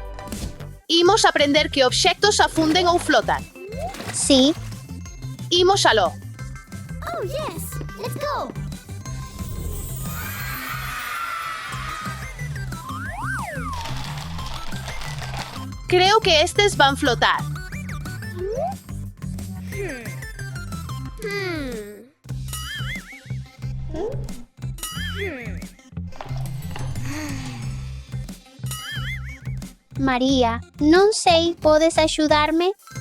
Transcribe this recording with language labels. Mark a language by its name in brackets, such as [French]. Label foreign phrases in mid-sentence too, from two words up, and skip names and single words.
[Galician] imos aprender que obxectos afunden ou flotan. sí, Imos aló. [English] Oh, yes. Let's go. [Galician] Creo que estes van flotar. María, non sei, podes axudarme?